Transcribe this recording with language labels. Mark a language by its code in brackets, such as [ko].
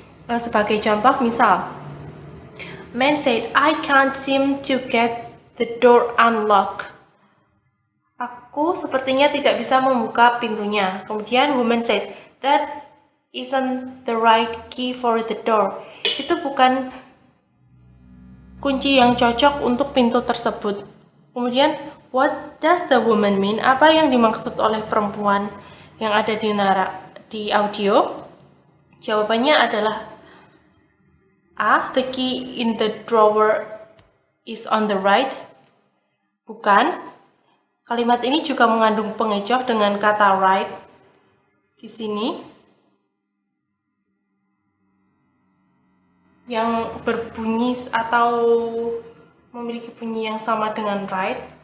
[id] Sebagai contoh, misal [en] man said, I can't seem to get the door unlocked. [id] Aku sepertinya tidak bisa membuka pintunya. Kemudian [en] woman said, that isn't the right key for the door. [id] Itu bukan kunci yang cocok untuk pintu tersebut. Kemudian, [en] what does the woman mean? [id] Apa yang dimaksud oleh perempuan yang ada di audio? Jawabannya adalah [en] A. The key in the drawer is on the right. [id] Bukan. Kalimat ini juga mengandung pengecoh dengan kata right di sini yang berbunyi atau memiliki bunyi yang sama dengan right.